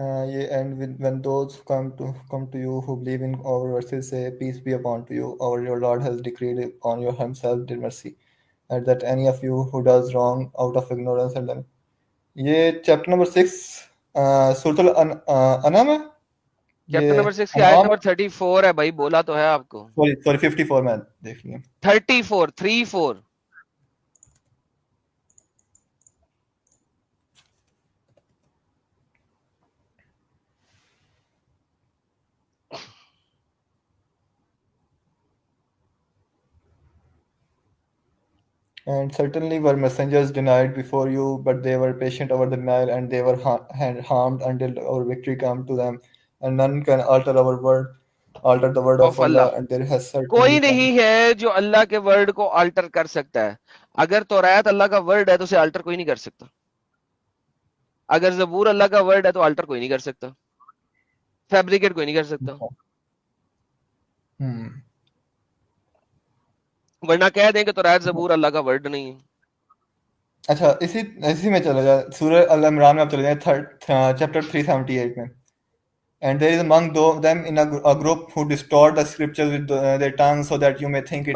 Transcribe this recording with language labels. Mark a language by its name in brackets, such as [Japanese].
[English] یہ and when those come to you who believe in our verses say peace be upon to you, our your Lord has decreed on your himself the mercy, and that any of you who does wrong out of ignorance and then [Urdu] یہ chapter number 6 سورۃ الانعام ہے. Chapter یہ number 6 کی آیت number 34 ہے بھائی, بولا تو ہے آپ کو. سوری 54 میں دیکھ لیا. 34. [English] And certainly were messengers denied before you, but they were patient over the denial, and they were harmed until our victory came to them. And none can alter the word of Allah, and there has certainly [Urdu] کوئی نہیں ہے جو اللہ کے word کو alter کر سکتا ہے. اگر توریت اللہ کا ورڈ ہے تو اسے آلٹر کوئی نہیں کر سکتا. اگر زبور اللہ کا ورڈ ہے تو آلٹر کوئی نہیں کر سکتا, فیبریکیٹ کوئی نہیں کر سکتا. ورنہ کہہ دیں کہ توریت زبور اللہ کا ورڈ نہیں ہے. اچھا اسی میں چلا جائے, سورہ ال-عمران میں آپ چلے جائیں چیپٹر 378 میں. [English] And there is among them in a group who distort the scriptures with their tongue so that you may think it